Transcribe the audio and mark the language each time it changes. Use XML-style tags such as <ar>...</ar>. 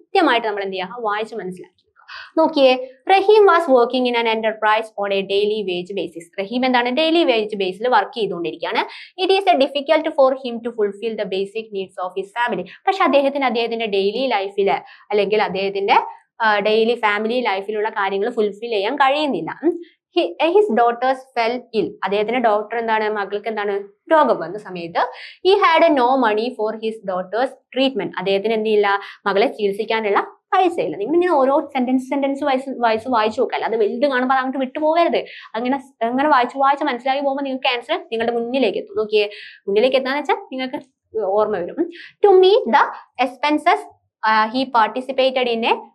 <ml>കൃത്യമായിട്ട് നമ്മൾ എന്ത് ചെയ്യുക? വായിച്ച് മനസ്സിലാക്കി. നോക്കിയേ,</ml> <en>Rahim was working in an enterprise on a daily wage basis.</en> <ml>റഹീം എന്താണ്? ഡെയിലി വേജ് ബേസിൽ വർക്ക് ചെയ്തുകൊണ്ടിരിക്കുകയാണ്.</ml> <en>It is a difficult for him to fulfil the basic needs of his family.</en> <ml>പക്ഷെ അദ്ദേഹത്തിന്റെ ഡെയിലി ലൈഫില് അല്ലെങ്കിൽ അദ്ദേഹത്തിന്റെ ഡെയിലി ഫാമിലി ലൈഫിലുള്ള കാര്യങ്ങൾ ഫുൾഫിൽ ചെയ്യാൻ കഴിയുന്നില്ല.</ml> <en>His daughters fell ill.</en> <ml>അദ്ദേഹത്തിന്റെ ഡോക്ടർ എന്താണ്? മകൾക്ക് എന്താണ്? രോഗം വന്ന സമയത്ത്</ml> <en>he had no money for his daughter's treatment.</en> <ml>അദ്ദേഹത്തിന് എന്തില്ല? മകളെ ചികിത്സിക്കാനുള്ള പൈസ ഇല്ല. നിങ്ങൾ ഇങ്ങനെ ഓരോ സെന്റൻസ് വായിച്ചു നോക്കാം. അത് വലുത് കാണുമ്പോൾ അത് അങ്ങോട്ട് വിട്ടുപോകരുത്. അങ്ങനെ വായിച്ച് മനസ്സിലാക്കി പോകുമ്പോൾ നിങ്ങൾക്ക് ആൻസർ നിങ്ങളുടെ മുന്നിലേക്ക് എത്തും. നോക്കിയേ, മുന്നിലേക്ക് എത്താന്ന് വെച്ചാൽ നിങ്ങൾക്ക് ഓർമ്മ വരും.</ml> <en>to meet the expenses he participated in a</en>